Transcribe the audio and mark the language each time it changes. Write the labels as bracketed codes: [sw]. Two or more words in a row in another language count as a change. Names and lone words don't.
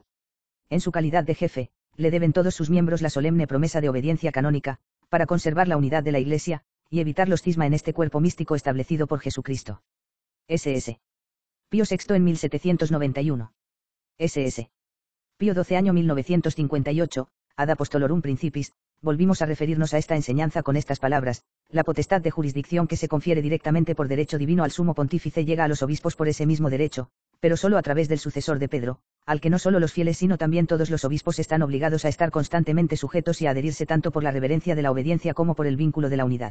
[es] En su calidad de jefe, le deben todos sus miembros la solemne promesa de obediencia canónica, para conservar la unidad de la Iglesia, y evitar los cisma en este cuerpo místico establecido por Jesucristo. S.S. Pío VI en 1791. S.S. Pío XII año 1958, ad apostolorum principis, volvimos a referirnos a esta enseñanza con estas palabras: la potestad de jurisdicción que se confiere directamente por derecho divino al sumo pontífice llega a los obispos por ese mismo derecho, pero solo a través del sucesor de Pedro, al que no solo los fieles sino también todos los obispos están obligados a estar constantemente sujetos y a adherirse tanto por la reverencia de la obediencia como por el vínculo de la unidad.